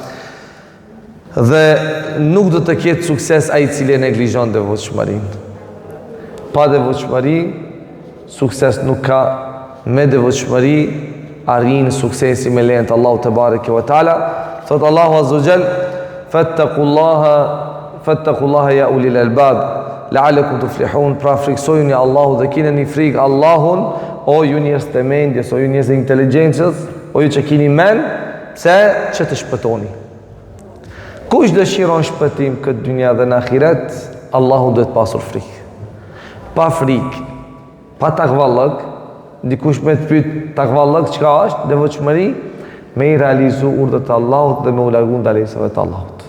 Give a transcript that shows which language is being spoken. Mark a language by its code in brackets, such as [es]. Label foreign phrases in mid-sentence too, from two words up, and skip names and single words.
[sq] Dhe nuk do të ketë sukses ai i cili e neglizhon devotshmërinë. Pa devotshmëri sukses nuk ka, me devotshmëri arrin suksesi me lejen e Allahut [ar] تبارك وتعالى. [sq] Thot Allahu [ar] عز وجل: فاتقوا الله يا أولي الألباب لعلكم تفلحون. [sq] Pra friksojuni Allahut dhe keni frikë Allahun, o ju njerëz të mendjes, o ju njerëz të inteligjencës, o ju që keni mend, pse që të shpëtoni. Kush dëshiron shpëtim këtë dynja dhe në ahiret, Allahu duhet pasur frikë. Pa frikë, pa takvallëk, dikush me të pyet takvallëk çka është, devotshmëri, me i realizu urdhët e Allahut dhe me u largu ndalesave të Allahut.